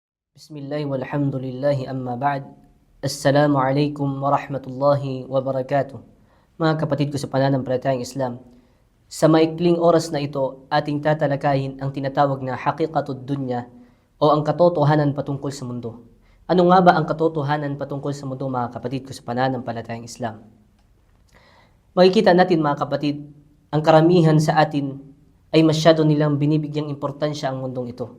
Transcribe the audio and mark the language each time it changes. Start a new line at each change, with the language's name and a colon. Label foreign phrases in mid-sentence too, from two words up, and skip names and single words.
Arabic: بسم الله والحمد لله أما بعد. السلام عليكم ورحمة الله وبركاته.
Filipino: Mga kapatid ko sa pananampalatayang Islam, sa maikling oras na ito, ating tatalakayin ang tinatawag na
Arabic: حقيقة الدنيا
Filipino: o ang katotohanan patungkol sa mundo. Ano nga ba ang katotohanan patungkol sa mundo, mga kapatid ko sa pananampalatayang Islam? Makikita natin, mga kapatid, ang karamihan sa atin ay masyado nilang binibigyang importansya ang mundong ito.